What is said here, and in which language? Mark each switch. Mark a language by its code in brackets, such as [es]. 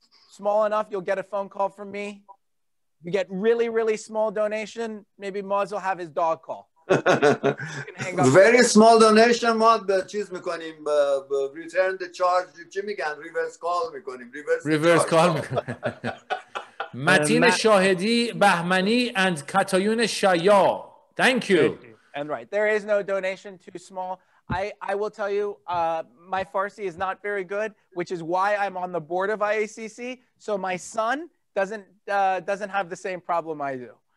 [en] Small enough, you'll get a phone call from me. You get really, really small donation, maybe Moz will have his dog call. Very small donation [fa] ما به چیز میکنیم [en] return the charge [fa] چی میگن [en] reverse call [fa] میکنیم [en] reverse call [fa] میکنیم. متین شاهدی بهمنی and کتایون شایا. [en] Thank you. And right, there is no donation too small. I will tell you, my Farsi is not very good, which is why I'm on the board of IACC. So my son doesn't have the same problem I do.